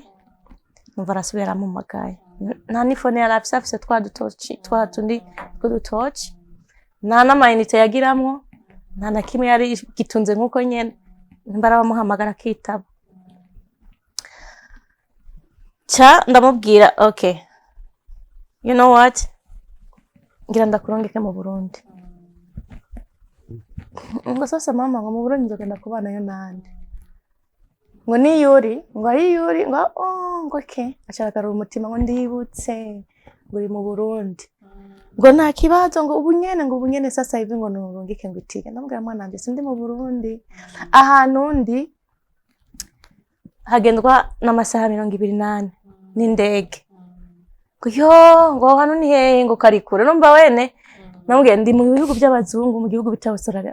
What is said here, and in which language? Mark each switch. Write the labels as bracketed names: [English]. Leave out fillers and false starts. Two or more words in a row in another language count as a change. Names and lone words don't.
[Rundi] Numva arasubira mu magaye. Nta nifone yarafise twa tundi tw'udutoci. Nta n'amayinite yagiramwo. Nta na kimwe yari gitunze nkuko nyene. Mbara bamuhamagara kitaba. Ndamubwira okay. [English] You know what? [Rundi] Ngira ndakurungike mu Burundi. Ngo sasa mama ngo mu Burundi nzogenda kubana yo nande. Ngo ni Yuri, ngo ari Yuri, ngo ngo okay. Acaragarura umutima ngo ndibutse nguri mu Burundi. Ngo nta kibazo ngo ubunyene [Swahili] sasa hivi [Rundi] ngo nurungike ngo itike. Ndamubwira mwana wanje sindi mu Burundi. Ahantu ndi hagendwa n'amasaha 28 n'indege. Ngo hano ni hehe ngo karikure numva wene namubwiye ndi mu bihugu by'abazungu mu gihugu bitawusarara.